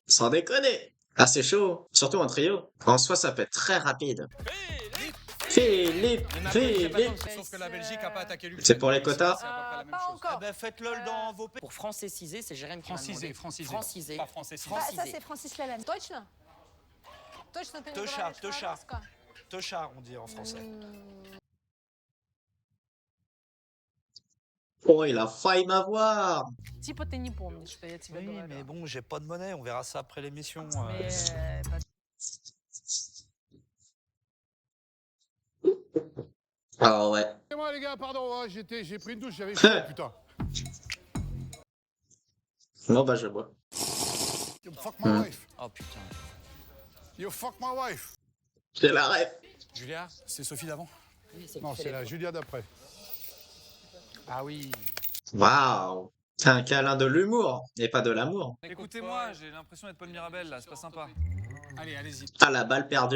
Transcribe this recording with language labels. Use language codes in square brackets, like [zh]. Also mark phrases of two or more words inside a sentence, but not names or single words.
[fr] Sans déconner. Ah, c'est chaud. Surtout en trio. En soi, ça peut être très rapide. Philippe. Sauf que la Belgique a pas attaqué l'Ukraine. C'est pour les quotas. C'est à peu près la même Pas chose. encore. Eh ben faites-le dans vos pays. Pour francésiser, c'est Jérém qui m'a demandé. Francisé. Francisé. Pas francisé. Francisé. Ça, c'est Francis Lalanne. [ru] Точно? Точно ты не Тоша, говоришь Тоша. по-русски? [fr] Tochard on dit en français. Oh, il a failli m'avoir. [ru] Типа ты не помнишь, что я тебе [fr] Oui, [ru] говорю. [fr] mais bon, j'ai pas de monnaie, on verra ça après l'émission. Mais, Ah ouais. Excusez-moi les gars, pardon, hein, j'ai pris une douche, j'avais chaud, putain. Bon, bah, je bois. [en] You fuck my wife. [fr] Oh putain. [en] You fuck my wife. [fr] J'ai la ref. Julia, c'est Sophie d'avant? Non, c'est la Julia d'après. Ah oui. Waouh. C'est un câlin de l'humour et pas de l'amour. Écoutez-moi, j'ai l'impression d'être Paul Mirabel là, c'est pas sympa. Allez, allez-y. Ah, la balle perdue.